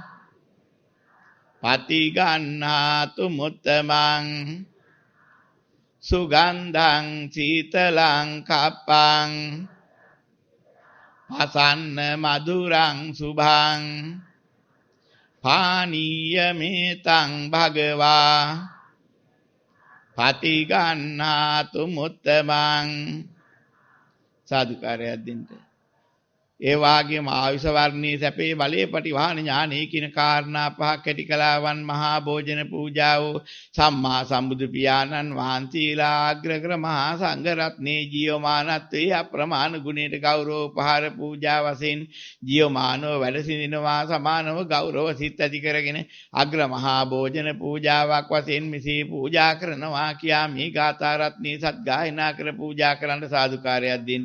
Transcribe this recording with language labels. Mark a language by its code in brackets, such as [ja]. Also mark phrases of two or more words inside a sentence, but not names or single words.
[pi] පතිගන්නාතු මුත්තමං සුගන්ධං සීතලං කප්පං පසන්න මధుරං සුභං පානීය මේතං භගවා පතිගන්නාතු මුත්තමං [si] සාදුකාරයක් දෙන්න. ඒ වාගේම ආයුෂ වර්ණී සැපේ බලේ පටිවාහන ඥානී කින කාරණා පහක් ඇති කලාවන් මහා භෝජන පූජාව සම්මා සම්බුදු පියාණන් වහන්සේලා අග්‍රකර මහා සංඝ රත්නයේ ජීවමානත්වයේ අප්‍රමාණ ගුණයට ගෞරව උපහාර පූජා වශයෙන් ජීවමානව වැඩ සිටිනවා සමානව ගෞරව සිත් ඇති කරගෙන අග්‍ර මහා භෝජන පූජාවක් වශයෙන් මෙසේ පූජා කරනවා කියා මේ ගාථා රත්නයේ සත් ගායනා කර පූජා කරන්න සාදුකාරයක් දෙන්න.